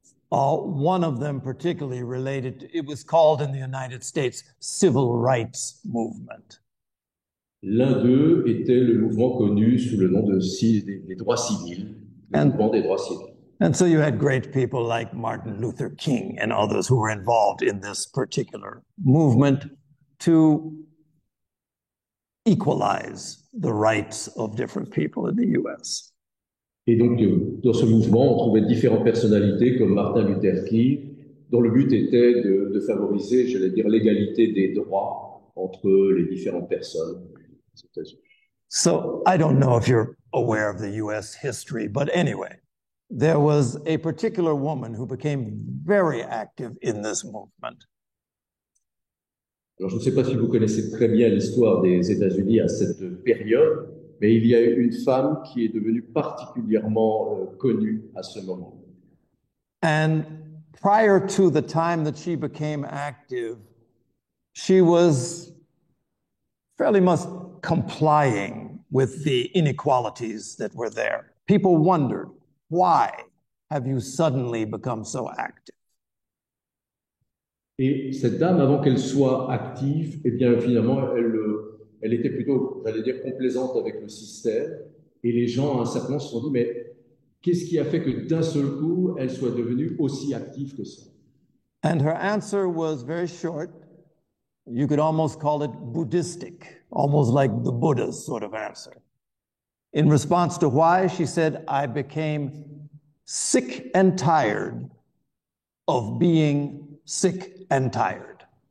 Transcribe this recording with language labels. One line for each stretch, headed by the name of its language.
English: One of them particularly related to, it was called in the United States, civil rights movement.
French: L'un d'eux était le mouvement connu sous le nom des droits civils, le mouvement des droits civils.
English: And so you had great people like Martin Luther King and others who were involved in this particular movement to equalize the rights of different people in the US.
French: Et donc, dans ce mouvement, on trouvait différentes personnalités comme Martin Luther King, dont le but était de favoriser, j'allais dire, l'égalité des droits entre les différentes personnes aux États-Unis.
English: So I don't know if you're aware of the US history, but anyway, there was a particular woman who became very active in this movement.
French: Alors, je ne sais pas si vous connaissez très bien l'histoire des États-Unis à cette période, mais il y a une femme qui est devenue particulièrement connue à ce moment.
English: And prior to the time that she became active, she was fairly much complying with the inequalities that were there. People wondered, why have you suddenly become so active?
French: Et cette dame, avant qu'elle soit active, eh bien, finalement, elle était plutôt, j'allais dire, complaisante avec le système. Et les gens, à un certain moment, se sont dit, mais qu'est-ce qui a fait que d'un seul coup, elle soit devenue aussi active que ça?
English: And her answer was very short. You could almost call it Buddhistic, almost like the Buddha's sort of answer. In response to why, she said, I became sick and tired of being sick and tired.